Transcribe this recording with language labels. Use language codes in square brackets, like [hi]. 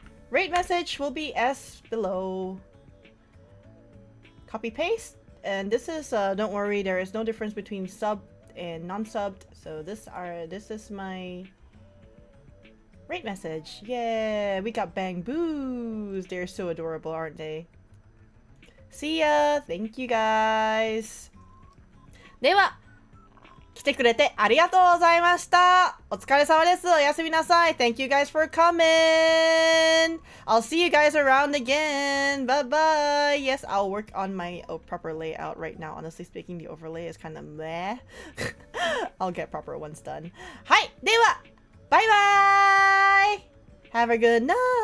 [en] Rate message will be S below. Copy paste. And this is, don't worry, there is no difference between subbed and non-subbed. So this is my rate message. Yeah, we got bang boos. They're so adorable, aren't they? See ya. Thank you guys. [ja] では来てくれてありがとうございました。お疲れ様です。おやすみなさい。 [en] Thank you guys for coming. I'll see you guys around again. Bye bye. Yes, I'll work on my proper layout right now. Honestly speaking, the overlay is kind of meh. I'll get proper ones done. [ja] はい。では、バイバイ. [en] Have a good night.